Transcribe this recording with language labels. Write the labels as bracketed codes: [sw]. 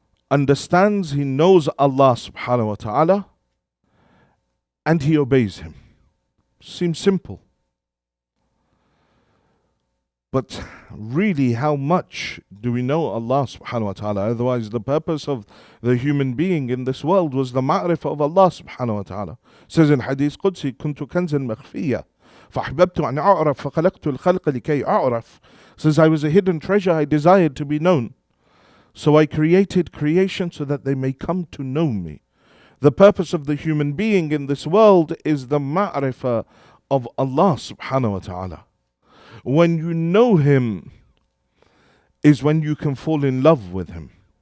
[en] Understands, he knows Allah subhanahu wa ta'ala and he obeys Him. Seems simple. But really, how much do we know Allah subhanahu wa ta'ala? Otherwise, the purpose of the human being in this world was the ma'rifah of Allah subhanahu wa ta'ala. It says in Hadith Qudsi, [ar] كنت كنزا مخفيا فأحببت أن أعرف فخلقت الخلق لكي أعرف. [en] Says, I was a hidden treasure, I desired to be known. So I created creation so that they may come to know me. The purpose of the human being in this world is the ma'rifah of Allah subhanahu wa ta'ala. When you know Him is when you can fall in love with Him.